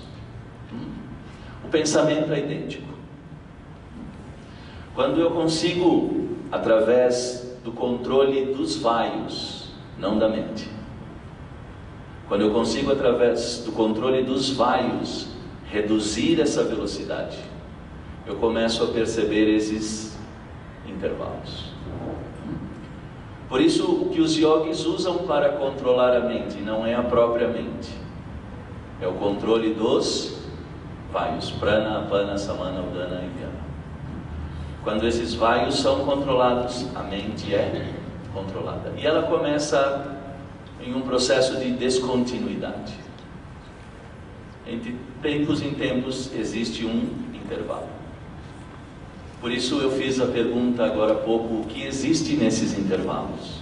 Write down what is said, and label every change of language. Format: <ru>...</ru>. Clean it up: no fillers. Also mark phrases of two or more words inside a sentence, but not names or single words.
<pt>O pensamento é idêntico. Quando eu consigo, através do controle dos vaios, não da mente, quando eu consigo, através do controle dos vaios, reduzir essa velocidade, eu começo a perceber esses intervalos. Por isso, o que os yogis usam para controlar a mente não é a própria mente, é o controle dos vaios,</pt> <sa>प्राण, अपान, समान, उदान</sa> <pt>e vyana. Quando esses vaios são controlados, a mente é controlada. E ela começa em um processo de descontinuidade. Entre tempos em tempos existe um intervalo. Por isso eu fiz a pergunta agora há pouco: o que existe nesses intervalos?</pt>